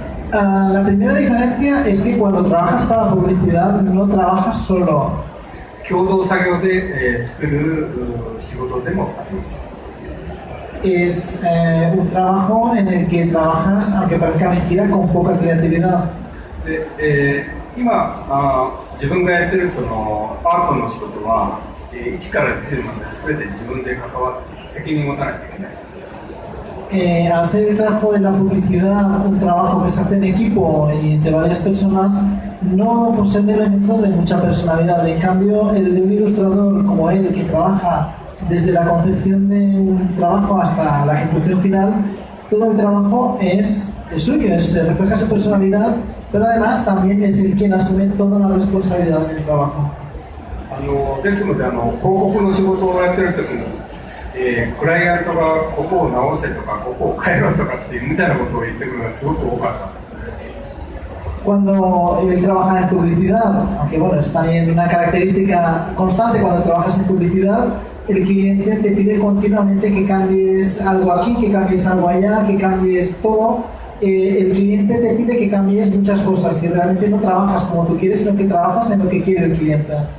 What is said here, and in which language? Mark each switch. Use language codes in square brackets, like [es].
[es] La primera diferencia es que cuando trabajas para publicidad no trabajas solo. [ja] 共同作業で、作る仕事でもあります。 [es] Es un trabajo en el que trabajas, aunque parezca mentira, con poca creatividad. [ja] で、今自分がやってるそのアートの仕事は、1から10まで全て自分で関わって責任を持たないといけない。 [es] Al ser el trabajo de la publicidad un trabajo que se hace en equipo y entre varias personas, no posee un elemento de mucha personalidad. En cambio, el de un ilustrador como él, que trabaja desde la concepción de un trabajo hasta la ejecución final, todo el trabajo es suyo, refleja su personalidad, pero además también es el quien asume toda la responsabilidad del trabajo. [ja] ですので広告の仕事をやってる時も、クライアントがここを直せとかここを変えろとかっていう無茶なことを言ってくるのがすごく多かったんです。 [es] Cuando él trabaja en publicidad, aunque es también una característica constante cuando trabajas en publicidad, el cliente te pide continuamente que cambies algo aquí, que cambies algo allá, que cambies todo. El cliente te pide que cambies muchas cosas y realmente no trabajas como tú quieres, sino que trabajas en lo que quiere el cliente.